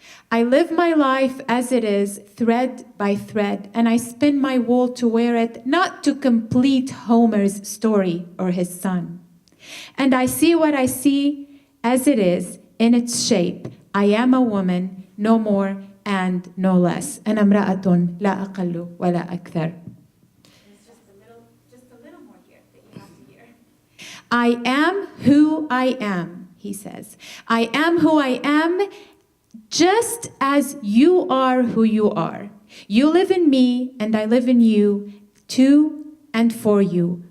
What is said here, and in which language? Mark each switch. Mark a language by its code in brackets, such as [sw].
[en] I live my life as it is, thread by thread, and I spin my wool to wear it, not to complete Homer's story or his son. And I see what I see as it is, in its shape. I am a woman, no more and no less. [ar] أنا امرأة لا أقل ولا أكثر. [en] Just a little more here that you have to hear. I am who I am, he says. I am who I am, just as you are who you are. You live in me, and I live in you, to and for you.